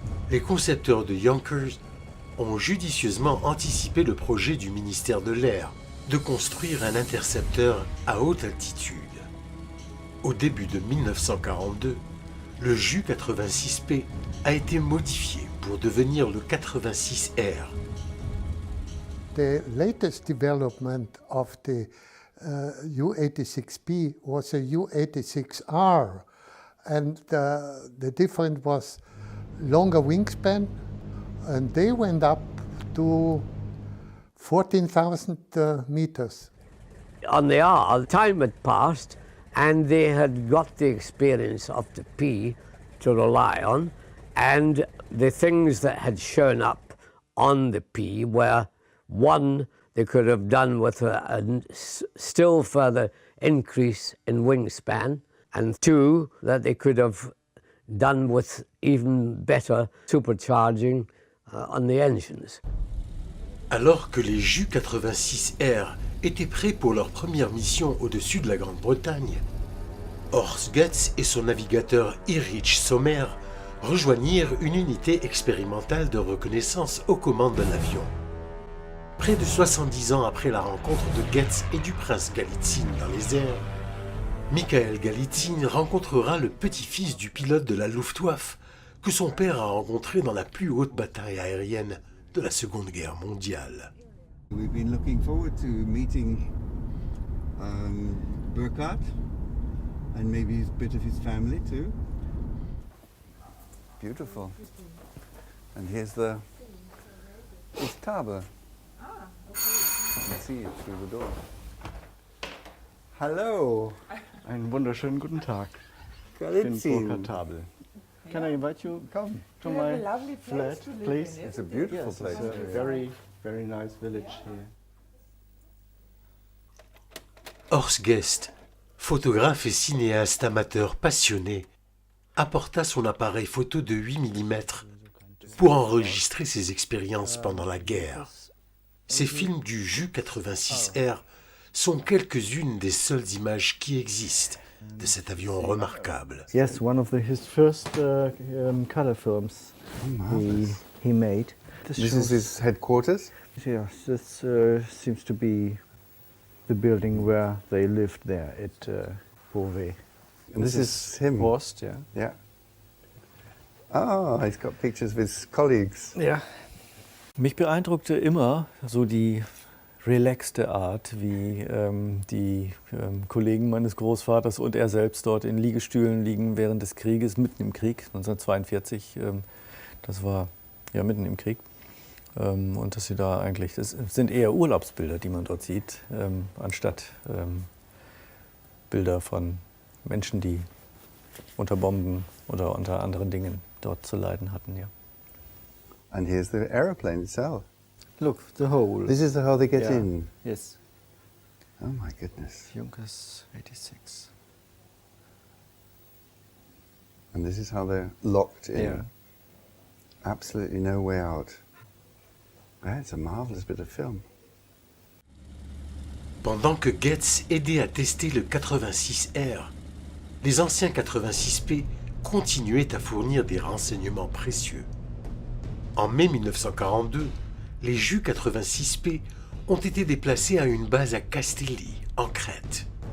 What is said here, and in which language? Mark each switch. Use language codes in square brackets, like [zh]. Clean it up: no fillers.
[fr] Les concepteurs de Yonkers ont judicieusement anticipé le projet du ministère de l'Air de construire un intercepteur à haute altitude. Au début de 1942, le Ju-86P a été modifié pour devenir le 86R. [en] The latest development of the U-86P was a U-86R, and the difference was longer wingspan, and they went up to 14,000 meters. On the R, time had passed and they had got the experience of the P to rely on, and the things that had shown up on the P were, one, they could have done with a still further increase in wingspan, and two, that they could have done with even better supercharging on the engines. [fr] Alors que les Ju-86R étaient prêts pour leur première mission au-dessus de la Grande-Bretagne, Horst Goetz et son navigateur Erich Sommer rejoignirent une unité expérimentale de reconnaissance aux commandes de l'avion. Près de 70 ans après la rencontre de Goetz et du prince Galitzine dans les airs, Emanuel Galitzine rencontrera le petit-fils du pilote de la Luftwaffe que son père a rencontré dans la plus haute bataille aérienne de la Seconde Guerre mondiale. [en] We've been looking forward to meeting Burkhardt and maybe a bit of his family too. Beautiful. And here's his Tabe. You can see it through the door. Hello. [de] Einen wunderschönen guten Tag. [en] Galitzine. Can I invite you to my flat, please? It's a beautiful place. It's a very, very nice village here. [fr] Horst Goetz, photographe et cinéaste amateur passionné, apporta son appareil photo de 8 mm pour enregistrer ses expériences pendant la guerre. Ces films du Ju-86R sont quelques-unes des seules images qui existent de cet avion remarquable. [en] Yes, one of his first color films he made. This is his headquarters? Yeah, this seems to be the building where they lived there at Beauvais. And this is him? Horst, yeah. Yeah. Oh, he's got pictures of his colleagues. [de] Ja. Mich beeindruckte immer so die relaxte Art, wie die Kollegen meines Großvaters und er selbst dort in Liegestühlen liegen während des Krieges, mitten im Krieg, 1942. Das war ja mitten im Krieg. Und dass sie da eigentlich, das sind eher Urlaubsbilder, die man dort sieht, anstatt Bilder von Menschen, die unter Bomben oder unter anderen Dingen dort zu leiden hatten. Ja. [en] And here's the aeroplane itself. Look, the hole. This is how they get in. Yes. Oh my goodness. Junkers 86. And this is how they're locked in. Yeah. Absolutely no way out. It's a marvelous bit of film. [fr] Pendant que Goetz aidait à tester le 86R, les anciens 86P continuaient à fournir des renseignements précieux. En mai 1942, les Ju-86P ont été déplacés à une base à Castelli, en Crète.